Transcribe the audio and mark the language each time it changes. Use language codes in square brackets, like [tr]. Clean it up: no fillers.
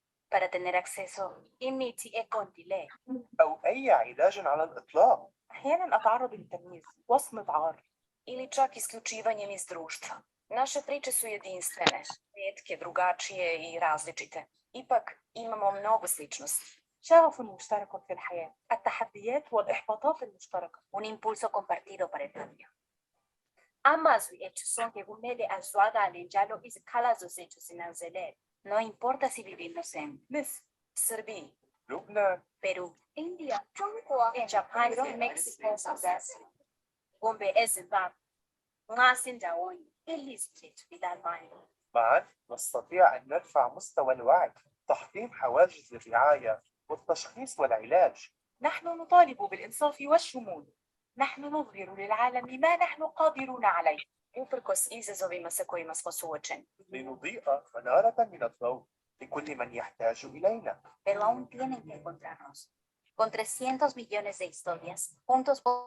[es] Para tener acceso [nd] imithi eqondileyo. [ar] أو أي علاج على الإطلاق. أحيانا أتعرض للتمييز، وصمة عار. [sr] Ili čak isključivanjem iz društva. Naše priče su jedinstvene, rijetke, drugačije i različite. Ipak imamo mnogo sličnosti. [ar] شغف مشترك في الحياة، التحديات والإحباطات المشتركة. [es] Un impulso compartido para el cambio. [nd] Amazwi ethu sonke kumele azwakale njalo izikhalazo zethu zinanzelele. [es] No importa si vivimos en [ar] مصر، [es] Serbia, [ar] لبنان، [nd] Perú, India, Japan, Mexico, kumbe eZimbabwe. Nxa sindawonye ilizwe lethu lilamandla. [ar] معا نستطيع أن نرفع مستوى الوعي، تحطيم حواجز الرعاية والتشخيص والعلاج. نحن نطالب بالإنصاف والشمول. نحن نظهر للعالم ما نحن قادرون عليه. [sr] Uprkos izazovima sa kojima smo suočeni. [ar] لنضيء منارة من الضوء لكل من يحتاج إلينا. [es] Pero aún tienen que encontrarnos. Con 300 millones de historias, juntos